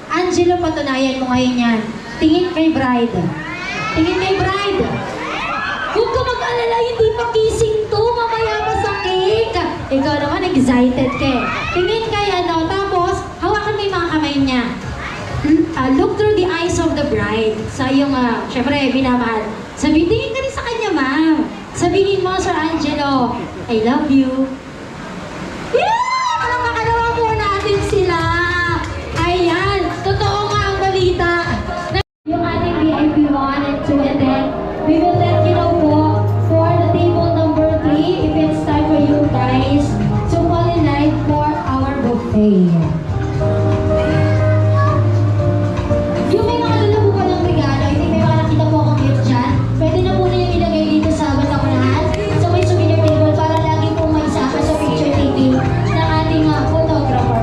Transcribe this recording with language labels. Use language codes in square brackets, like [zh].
[tl] Angelo, patunayan mo ngayon yan. Tingin kay bride. Tingin kay bride. Huwag ka mag-alala, hindi pa kissing to. Mamaya pa sa cake. Ikaw naman, excited ka eh. Tingin kay ano, tapos hawakan mo yung mga kamay niya. [en] Look through the eyes of the bride. [tl] Sa iyong, syempre, minamahal. Tingin ka rin sa kanya, ma'am. Sabihin mo, Sir Angelo, [en] I love you. [tl] Yeah! Alam makalawa po natin sila. Ayan, totoo nga ang balita. Yung ating [en] VIP 1 and 2 and then we will let you know po for the table number 3 if it's time for you guys to fall in line for our buffet. [tl] Yung may mga dala po palang regalo, hindi may mga nakita po akong gift dyan, pwede na po niyo ilagay dito sa batakunahan sa may souvenir table para lagi po may isama sa picture taking ng ating photographer.